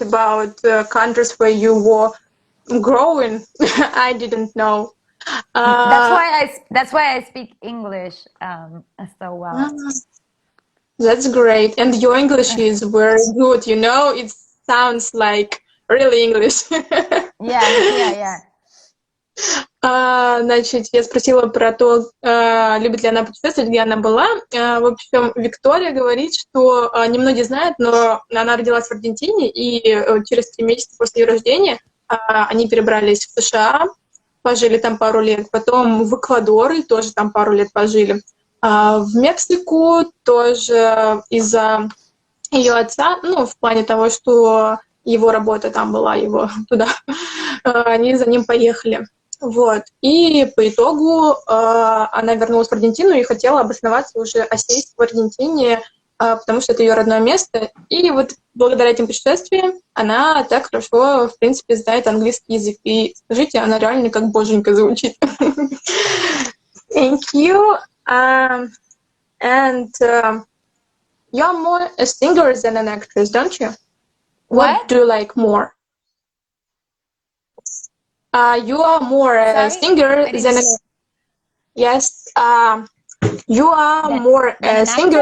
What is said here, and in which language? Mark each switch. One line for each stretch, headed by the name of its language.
English: About countries where you were growing, I didn't know. That's why I speak English so well. That's great. And your English is very good, you know? It sounds like really English. Yeah.
Russian: Значит, я спросила про то, любит ли она путешествовать, где она была. В общем, Виктория говорит, что немногие знают, но она родилась в Аргентине, и через 3 месяца после ее рождения они перебрались в США, пожили там пару лет, потом в Эквадор, и тоже там пару лет пожили. В Мексику тоже из-за ее отца, ну, в плане того, что его работа там была, его туда, они за ним поехали. Вот. И по итогу она вернулась в Аргентину и хотела обосноваться уже, осесть в Аргентине, потому что это ее родное место. И вот благодаря этим путешествиям она так хорошо, в принципе, знает английский язык. И, скажите, она реально как боженька звучит.
English: Thank you. And you're more a singer than an actress, don't you? What do you like more? You are more a singer than an... Yes, you are more a singer.